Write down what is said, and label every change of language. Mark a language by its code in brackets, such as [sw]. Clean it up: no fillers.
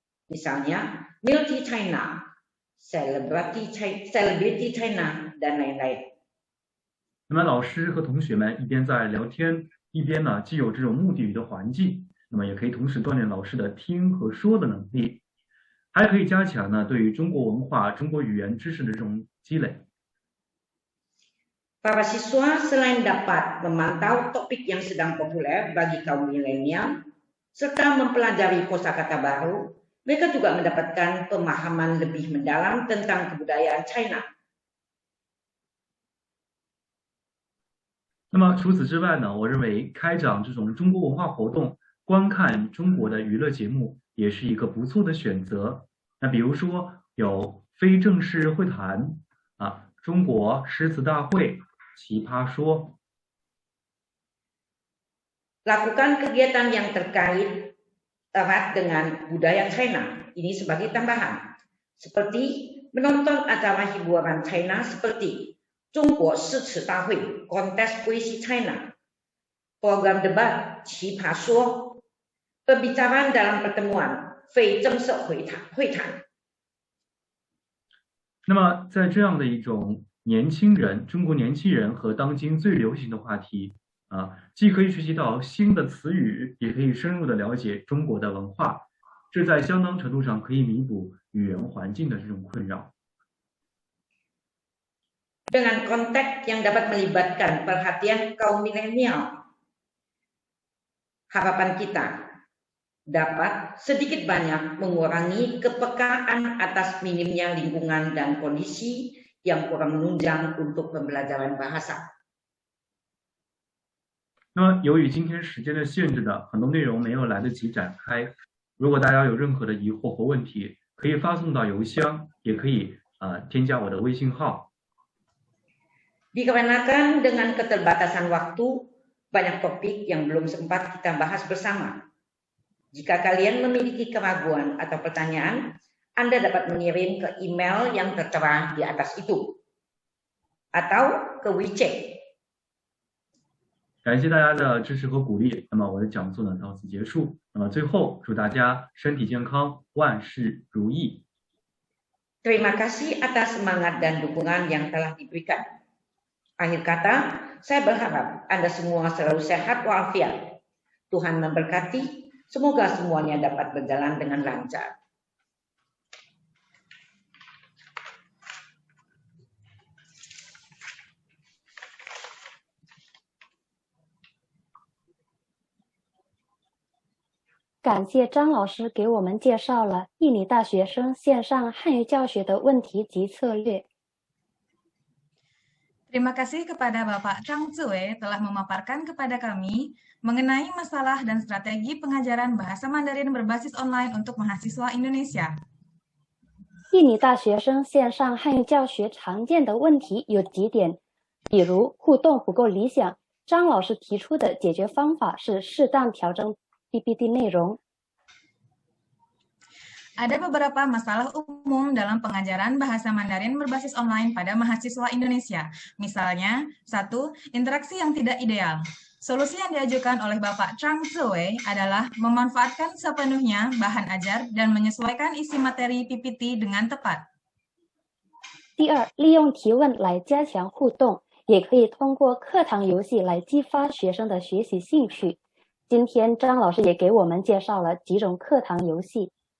[id] Misalnya, Multi China, Celebrity China, dan lain-lain. [zh] 那么老师和同学们一边在聊天，一边呢既有这种目的语的环境，那么也可以同时锻炼老师的听和说的能力，还可以加强呢对于中国文化、中国语言知识的这种积累。 [id] Para siswa selain dapat memantau topik yang sedang populer bagi kaum milenial, serta mempelajari kosakata baru, mereka juga mendapatkan pemahaman lebih mendalam tentang kebudayaan China. [zh] 那么除此之外呢，我认为开展这种中国文化活动，观看中国的娱乐节目也是一个不错的选择。那比如说有非正式会谈啊，中国诗词大会。奇葩说 [id] Lakukan kegiatan yang terkait erat dengan budaya China ini sebagai tambahan, seperti menonton acara hiburan China seperti 中国诗词大会 Kontes Puisi China, program debat 奇葩说 pembicaraan dalam pertemuan 非正式会谈。 [zh] 那么在这样的一种中国年轻人和当今最流行的话题既可以学习到新的词语，也可以深入的了解中国的文化，这在相当程度上可以弥补语言环境的这种困扰。 [id] Dengan konteks yang dapat melibatkan perhatian kaum milenial, harapan kita dapat sedikit banyak mengurangi kepekaan atas minimnya lingkungan dan kondisi yang kurang menunjang untuk pembelajaran bahasa。 [zh] 那么由于今天时间的限制的，很多内容没有来得及展开。如果大家有任何的疑惑或问题，可以发送到邮箱，也可以添加我的微信号。 [id] Dikarenakan dengan keterbatasan waktu, banyak topik yang belum sempat kita bahas bersama. Jika kalian memiliki keraguan atau pertanyaan, Anda dapat mengirim ke email yang tertera di atas itu, atau ke WeChat。 [zh] 感谢大家的支持和鼓励。那么我的讲座呢到此结束。那么最后祝大家身体健康，万事如意。 [id] Terima kasih atas semangat dan dukungan yang telah diberikan. Akhir kata, saya berharap Anda semua selalu sehat walafiat. Tuhan memberkati, semoga semuanya dapat berjalan dengan lancar. [zh] Terima 感谢张老师给我们介绍了印尼大学生线上汉语教学的问题及策略。 [id] Terima kasih kepada Bapak Chang Zue telah memaparkan kepada kami mengenai masalah dan strategi pengajaran bahasa Mandarin berbasis online untuk mahasiswa Indonesia。 [zh] 印尼大学生线上汉语教学常见的问题有几点，比如互动不够理想，张老师提出的解决方法是适当调整 PPT 内容。 [id] Ada beberapa masalah umum dalam pengajaran bahasa Mandarin berbasis online pada mahasiswa Indonesia. Misalnya, 1. Interaksi yang tidak ideal. Solusi yang diajukan oleh Bapak Chang Zue adalah memanfaatkan sepenuhnya bahan ajar dan menyesuaikan isi materi PPT dengan tepat. [zh] 第二，利用提问来加强互动，也可以通过课堂游戏来激发学生的学习兴趣。今天张老师也给我们介绍了几种课堂游戏。